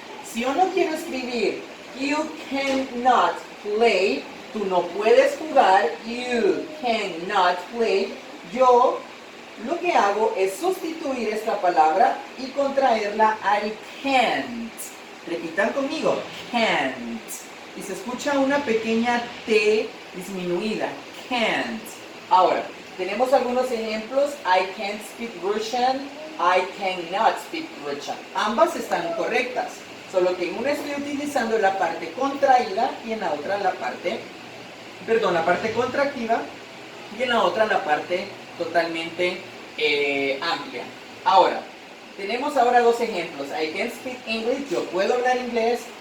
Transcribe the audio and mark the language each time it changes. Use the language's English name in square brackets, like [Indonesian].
[Spanish] Si yo no quiero escribir [English] you cannot play, [Spanish] tú no puedes jugar, you cannot play, yo lo que hago es sustituir esta palabra y contraerla al can't. Repitan conmigo, can't. Y se escucha una pequeña T disminuida, can't. Ahora, tenemos algunos ejemplos. [English] I can't speak Russian, I cannot speak Russian. [Spanish] Ambas están correctas, solo que en una estoy utilizando la parte contraída y en la otra la parte contractiva, y en la otra la parte totalmente amplia. Ahora, tenemos ahora dos ejemplos. [English] I can't speak English, [Spanish] yo puedo hablar inglés.